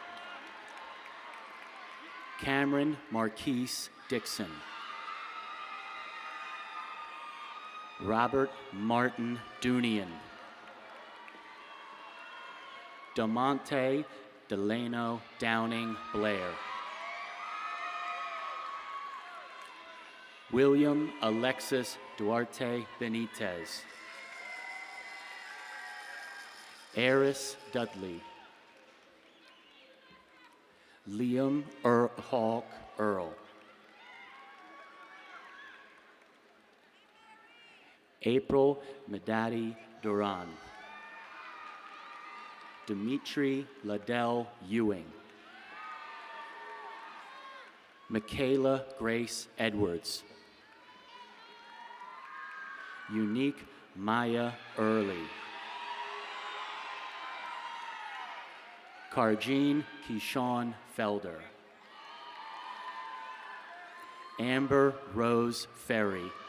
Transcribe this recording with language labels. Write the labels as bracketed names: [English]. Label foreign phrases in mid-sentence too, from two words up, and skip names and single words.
[English] Cameron Marquise Dixon. Robert Martin Dunian. DeMonte Delano Downing Blair. William Alexis Duarte Benitez. Eris Dudley. Liam Hawk Earl. April Medadi Duran. Dimitri Liddell Ewing. Michaela Grace Edwards. Unique Maya Early. Karjeen Keyshawn Felder. Amber Rose Ferry.